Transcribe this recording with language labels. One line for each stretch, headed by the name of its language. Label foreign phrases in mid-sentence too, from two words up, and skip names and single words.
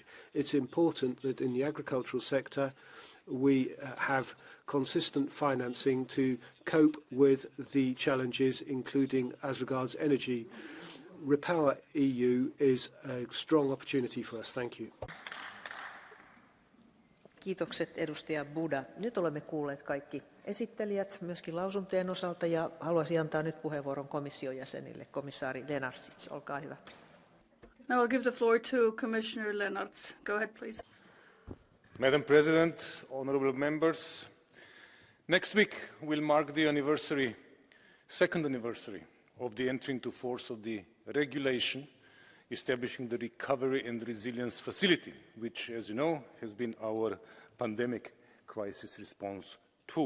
English: It's important that in the agricultural sector we have consistent financing to cope with the challenges, including as regards energy. REPowerEU is a strong opportunity for us. Thank you.
Finnish: Kiitokset edustaja Buda. Nyt olemme kuulleet kaikki esittelijät myöskin lausuntojen osalta ja haluaisin antaa nyt puheenvuoron komission jäsenille. Komissaari Lenarčič, olkaa hyvä.
English: Now I'll give the floor to Commissioner Lenarčič. Go ahead, please. Madam President, honourable members, next week will mark the second anniversary of the entry into force of the regulation establishing the Recovery and Resilience Facility, which, as you know, has been our pandemic crisis response tool.